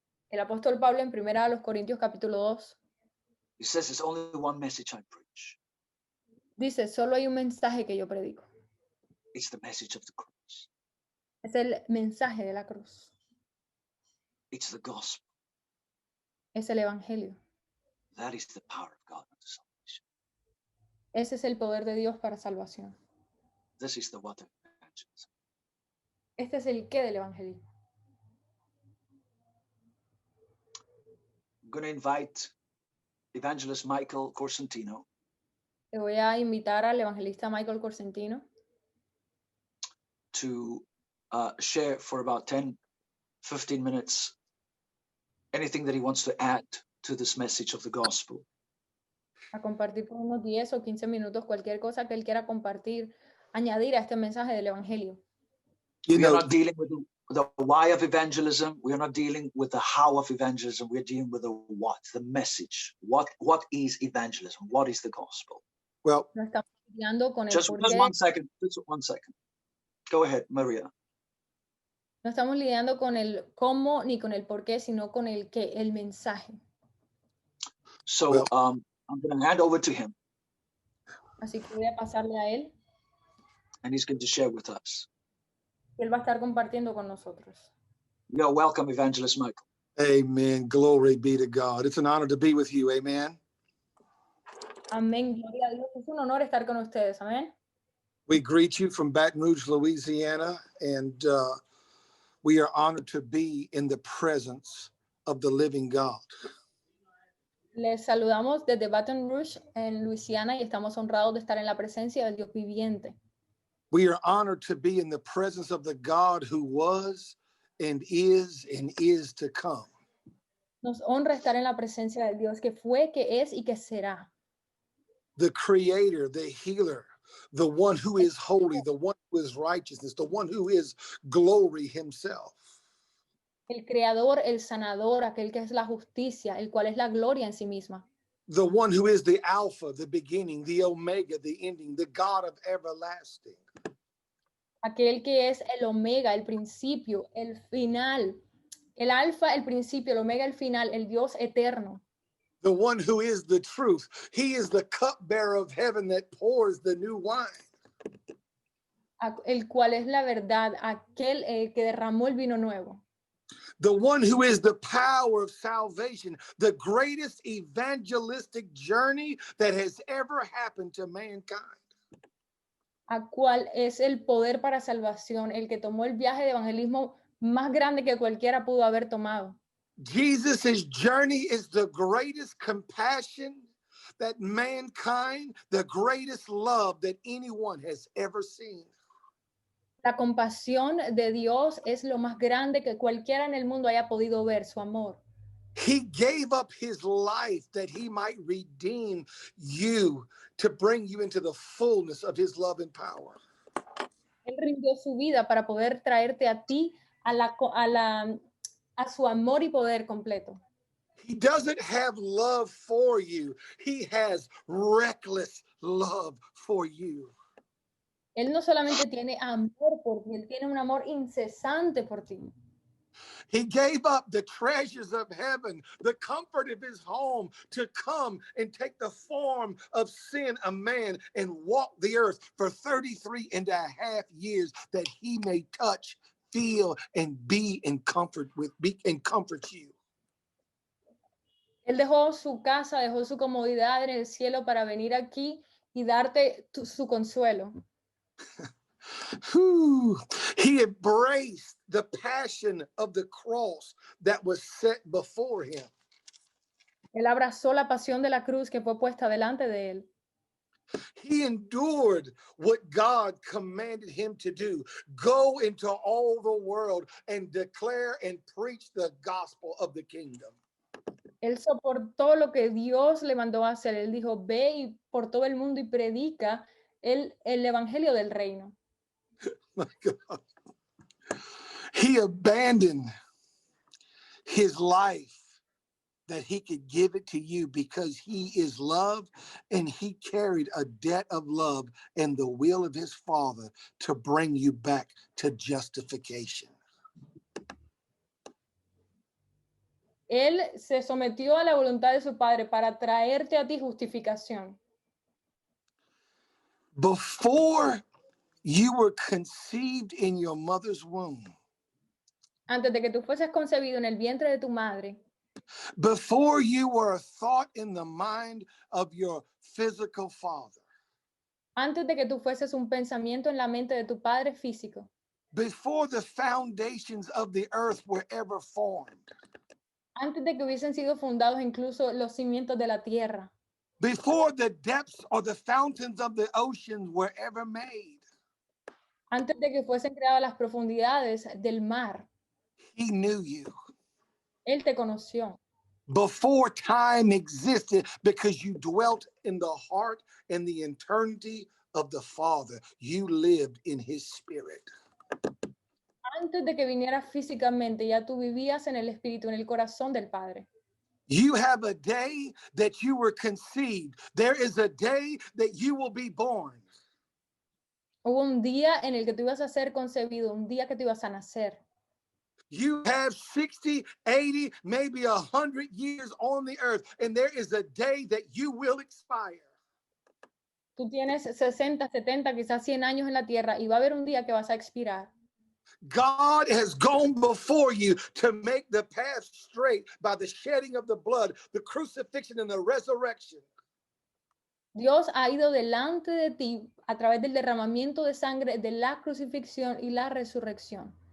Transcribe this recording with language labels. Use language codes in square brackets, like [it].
[es] el apóstol Pablo en 1 Corintios capítulo 2, [en] he says there's only one message I preach. [es] dice, solo hay un mensaje que yo predico. [en] It's the message of the cross. [es] Es el mensaje de la cruz. [en] It's the gospel. [es] Es el evangelio. [en] That is the power of God unto salvation. [es] Ese es el poder de Dios para salvación. [en] This is the what of evangelism. [es] Este es el qué del evangelismo. [en] I'm going to invite evangelist Michael Corsentino [es] Le voy a invitar al evangelista Michael Corsentino [en] to share for about 10-15 minutes anything that he wants to add to this message of the gospel. [es] a compartir por unos 10 o 15 minutos cualquier cosa que él quiera compartir, añadir a este mensaje del evangelio. [en] We are not dealing with the why of evangelism. We are not dealing with the how of evangelism. We are dealing with the what, the message. What is evangelism? What is the gospel? Well, [es] No estamos lidiando con el [en] Just [es] porqué, [en] 1 second. Just 1 second. Go ahead, Maria. [es] no estamos lidiando con el cómo ni con el por qué, sino con el qué, el mensaje. [en] So Well- I'm going to hand over to him, [es] Así que voy a pasarle a él [en] and he's going to share with us. [es] y él va a estar compartiendo con nosotros. [en] You are welcome, Evangelist Michael. amen. Glory be to God. It's an honor to be with you. Amen. [es] Amén, gloria a Dios. Es un honor estar con ustedes. Amén. [en] We greet you from Baton Rouge, Louisiana, and we are honored to be in the presence of the living God. [es] Les saludamos desde Baton Rouge, en Luisiana, y estamos honrados de estar en la presencia del Dios viviente. [en] We are honored to be in the presence of the God who was and is to come. [es] Nos honra estar en la presencia del Dios que fue, que es y que será. [en] The creator, the healer, the one who is holy, the one who is righteousness, the one who is glory himself. [es] El creador, el sanador, aquel que es la justicia, el cual es la gloria en sí misma. [en] The one who is the Alpha, the beginning, the Omega, the ending, the God of everlasting. [es] Aquel que es el omega, el principio, el final, el alfa, el principio, el omega, el final, el Dios eterno. [en] The one who is the truth. He is the cupbearer of heaven that pours the new wine. [es] El cual es la verdad, aquel que derramó el vino nuevo. [en] The one who is the power of salvation, the greatest evangelistic journey that has ever happened to mankind. [es] A cual es el poder para salvación, el que tomó el viaje de evangelismo más grande que cualquiera pudo haber tomado. [en] Jesus' journey is the greatest compassion that mankind, the greatest love that anyone has ever seen. [es] La compasión de Dios es lo más grande que cualquiera en el mundo haya podido ver, su amor. [en] He gave up his life that he might redeem you to bring you into the fullness of his love and power. [es] Él rindió su vida para poder traerte a ti a su amor y poder completo. [en] He doesn't have love for you. He has reckless love for you. [es] Él no solamente tiene amor por ti, él tiene un amor incesante por ti. [en] He gave up the treasures of heaven, the comfort of his home, to come and take the form of sin, a man, and walk the earth for 33 and a half years that he may touch, feel, and be in comfort and comfort you. [es] Él dejó su casa, dejó su comodidad en el cielo para venir aquí y darte su consuelo. [en] He embraced the passion of the cross that was set before him. [es] Él abrazó la pasión de la cruz que fue puesta delante de él. [en] He endured what God commanded him to do. Go into all the world and declare and preach the gospel of the kingdom. [es] Él soportó lo que Dios le mandó a hacer. Él dijo, ve y por todo el mundo y predica el evangelio del reino. [en] My God. He abandoned his life that he could give it to you because he is love, and he carried a debt of love and the will of his Father to bring you back to justification. [es] Él se sometió a la voluntad de su Padre para traerte a ti justificación. [en] Before you were conceived in your mother's womb, [es] Antes de que tú fueses concebido en el vientre de tu madre, [en] before you were a thought in the mind of your physical father, [es] antes de que tú fueses un pensamiento en la mente de tu padre físico, [en] before the foundations of the earth were ever formed, [es] antes de que hubiesen sido fundados incluso los cimientos de la tierra, [en] before the depths or the fountains of the oceans were ever made, [es] antes de que fuesen creadas las profundidades del mar, [en] he knew you. [es] Él te conoció. [en] Before time existed, because you dwelt in the heart and the eternity of the Father, you lived in his spirit. [es] Antes de que vinieras físicamente, ya tú vivías en el espíritu, en el corazón del Padre. [en] You have a day that you were conceived. There is a day that you will be born. [es] Hubo un día en el que tú ibas a ser concebido, un día que tú ibas a nacer. [en] You have 60, 80, maybe 100 years on the earth, and there is a day that you will expire. [es] Tú tienes 60, 70, quizás 100 años en la tierra y va a haber un día que vas a expirar. [en] God has gone before you to make the path straight by the shedding of the blood, the crucifixion, and the resurrection. [es] Dios ha ido delante de ti a través del derramamiento de sangre, de la crucifixión y la resurrección.